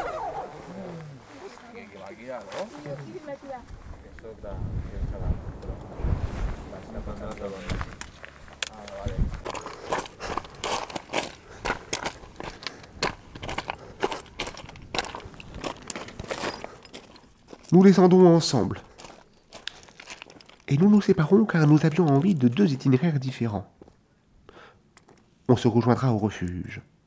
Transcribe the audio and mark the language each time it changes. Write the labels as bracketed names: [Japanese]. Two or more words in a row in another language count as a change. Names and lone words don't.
[Catalan] Que va guiar, no? Que soc de... Vaig cap a Barcelona. Ah, vale. [French] Nous descendons ensemble. Et nous nous séparons car nous avions envie de 2 itinéraires différents. On se rejoindra au refuge.